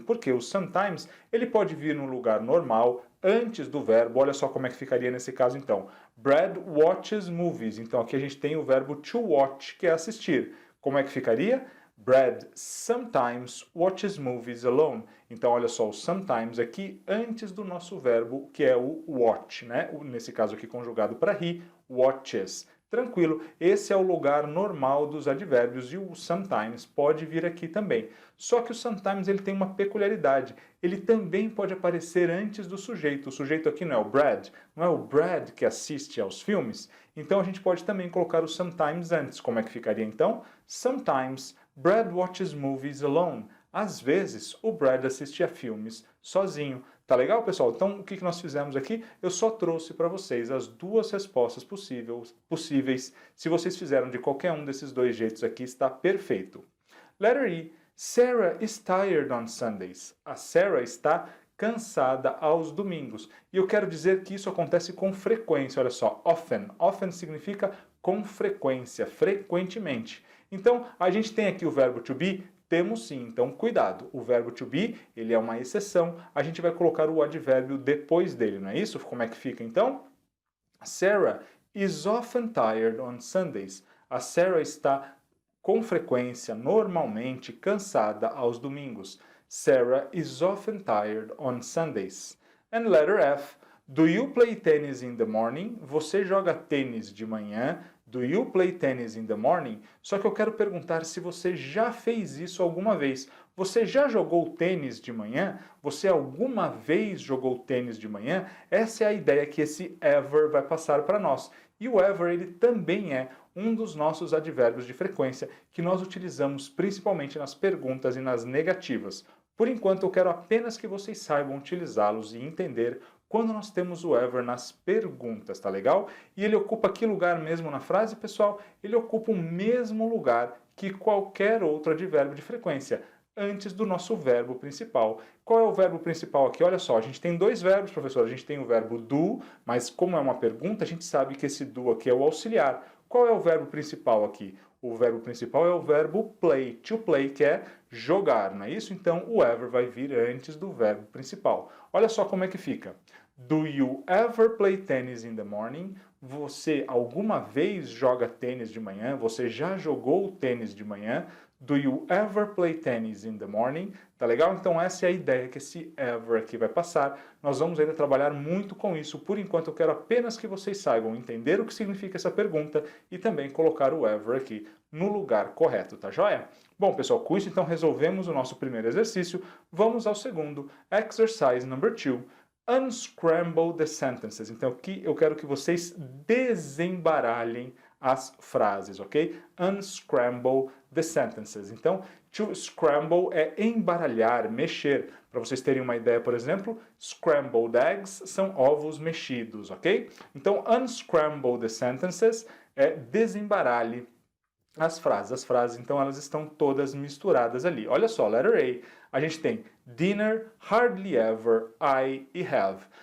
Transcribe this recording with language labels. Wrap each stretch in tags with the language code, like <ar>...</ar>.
<pt>Porque o sometimes, ele pode vir no lugar normal, antes do verbo. Olha só como é que ficaria nesse caso, então.</pt> <en>Brad watches movies.</en> <pt>Então, aqui a gente tem o verbo to watch, que é assistir. Como é que ficaria?</pt> <en>Brad sometimes watches movies alone.</en> <pt>Então, olha só, o sometimes aqui antes do nosso verbo, que é o watch, né? Nesse caso aqui conjugado para he, watches. Tranquilo, esse é o lugar normal dos advérbios e o sometimes pode vir aqui também. Só que o sometimes ele tem uma peculiaridade, ele também pode aparecer antes do sujeito. O sujeito aqui não é o Brad, não é o Brad que assiste aos filmes, então a gente pode também colocar o sometimes antes. Como é que ficaria então?</pt> <en>Sometimes Brad watches movies alone.</en> <pt>Às vezes o Brad assiste a filmes sozinho. Tá legal, pessoal? Então, o que nós fizemos aqui? Eu só trouxe para vocês as duas respostas possíveis. Se vocês fizeram de qualquer um desses dois jeitos aqui, está perfeito.</pt> <en>Letter E. Sarah is tired on Sundays.</en> <pt>A Sarah está cansada aos domingos. E eu quero dizer que isso acontece com frequência. Olha só, often. Often significa com frequência, frequentemente. Então, a gente tem aqui o verbo to be. Temos sim, então cuidado. O verbo to be, ele é uma exceção. A gente vai colocar o advérbio depois dele, não é isso? Como é que fica então?</pt> <en>Sarah is often tired on Sundays.</en> <pt>A Sarah está com frequência, normalmente, cansada aos domingos.</pt> <en>Sarah is often tired on Sundays. And letter F. Do you play tennis in the morning?</en> <pt>Você joga tênis de manhã?</pt> <en>Do you play tennis in the morning?</en> <pt>Só que eu quero perguntar se você já fez isso alguma vez. Você já jogou tênis de manhã? Você alguma vez jogou tênis de manhã? Essa é a ideia que esse ever vai passar para nós. E o ever, ele também é um dos nossos advérbios de frequência que nós utilizamos principalmente nas perguntas e nas negativas. Por enquanto, eu quero apenas que vocês saibam utilizá-los e entender quando nós temos o ever nas perguntas, tá legal? E ele ocupa que lugar mesmo na frase, pessoal? Ele ocupa o mesmo lugar que qualquer outro advérbio de frequência, antes do nosso verbo principal. Qual é o verbo principal aqui? Olha só, a gente tem dois verbos, professor. A gente tem o verbo do, mas como é uma pergunta, a gente sabe que esse do aqui é o auxiliar. Qual é o verbo principal aqui? O verbo principal é o verbo play, to play, que é jogar, não é isso? Então, o ever vai vir antes do verbo principal. Olha só como é que fica.</pt> <en>Do you ever play tennis in the morning?</en> <pt>Você alguma vez joga tênis de manhã? Você já jogou tênis de manhã?</pt> <en>Do you ever play tennis in the morning?</en> <pt>Tá legal? Então essa é a ideia que esse ever aqui vai passar. Nós vamos ainda trabalhar muito com isso. Por enquanto eu quero apenas que vocês saibam entender o que significa essa pergunta e também colocar o ever aqui no lugar correto, tá joia? Bom, pessoal, com isso então resolvemos o nosso primeiro exercício. Vamos ao segundo,</pt> <en>exercise number 2. Unscramble the sentences.</en> <pt>Então aqui eu quero que vocês desembaralhem as frases, ok?</pt> <en>Unscramble the sentences.</en> <pt>Então, to scramble é embaralhar, mexer. Para vocês terem uma ideia, por exemplo, scrambled eggs são ovos mexidos, ok? Então,</pt> <en>unscramble the sentences</en> <pt>é desembaralhe as frases. As frases, então, elas estão todas misturadas ali. Olha só, letter A, a gente tem dinner, hardly ever, I e have.</pt>